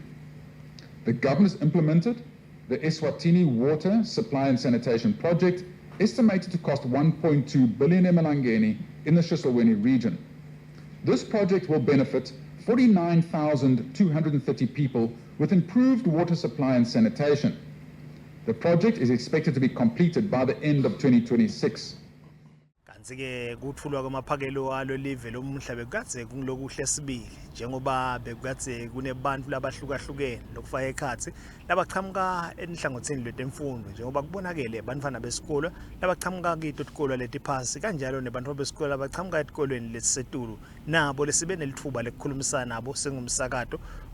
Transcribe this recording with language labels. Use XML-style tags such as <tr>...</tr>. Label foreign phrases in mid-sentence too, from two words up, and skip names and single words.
<en>The government has implemented the Eswatini Water Supply and Sanitation Project, estimated to cost 1.2 billion emalangeni in the Shiselweni region. This project will benefit 49,230 people with improved water supply and sanitation. The project is expected to be completed by the end of 2026.</en> <ss>Kanti-ke kuthulwa kwamaphakelo alo live lomhla bekukade kulokuhle sibili njengoba bekukade kunebantu labahlukahlukene lokufaka ekhathi labachamuka enhlangothini lwetemfundo njengoba kubonakele abantwana besikolo labachamuka kito isikolo letiphasi kanjalo nebantu besikolo labachamuka esikolweni lesisetulu nabo lesibe nelithuba lekukhulumisana nabo sengumsakato</ss>